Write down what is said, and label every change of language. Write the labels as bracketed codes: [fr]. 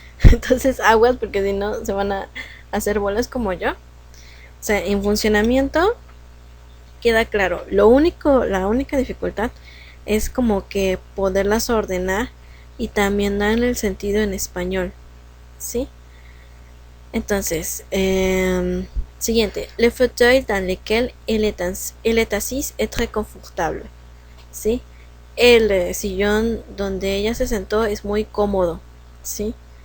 [es] Entonces aguas porque si no se van a hacer bolas como yo. O sea, en funcionamiento queda claro. La única dificultad es como que poderlas ordenar y también darle el sentido en español, ¿sí? Entonces, siguiente. [fr] Le fauteuil dans lequel elle est assise est très confortable, ¿sí? [es] El sillón donde ella se sentó es muy cómodo, ¿sí?